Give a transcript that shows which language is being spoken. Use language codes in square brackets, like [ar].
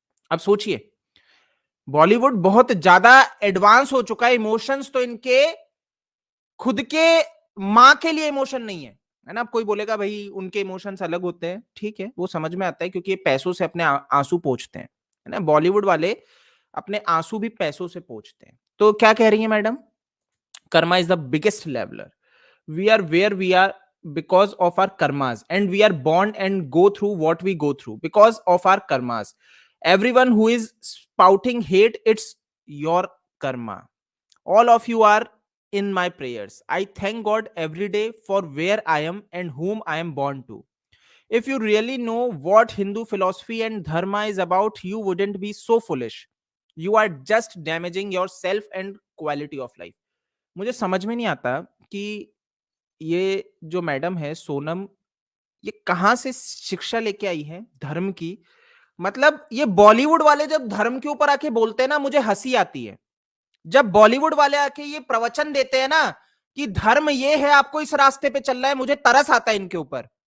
[hi] अब सोचिए, बॉलीवुड बहुत ज्यादा एडवांस हो चुका है। इमोशंस तो इनके खुद के मां के लिए इमोशन नहीं है ना। अब कोई बोलेगा भाई उनके इमोशंस अलग होते हैं, ठीक है, वो समझ में आता है, क्योंकि ये पैसों से अपने आंसू पोंछते हैं, है ना। बॉलीवुड वाले अपने आंसू भी पैसों से पोंछते हैं। तो क्या कह रही है madam, [en] Karma is the biggest leveller, we are where we are because of our karmas, and we are born and go through what we go through because of our karmas. Everyone who is spouting hate, it's your karma. All of you are in my prayers. I thank God every day for where I am and whom I am born to. If you really know what Hindu philosophy and dharma is about, you wouldn't be so foolish. You are just damaging yourself and quality of life. [hi] मुझे समझ में नहीं आता कि ये जो madam है सोनम, ये कहां से शिक्षा लेके आई है धर्म की। मतलब ये बॉलीवुड वाले जब धर्म के ऊपर आके बोलते हैं ना, मुझे हंसी आती है। जब बॉलीवुड वाले आके ये प्रवचन देते हैं ना कि धर्म ये है, आपको इस रास्ते पे चलना है, मुझे तरस आता है इनके ऊपर।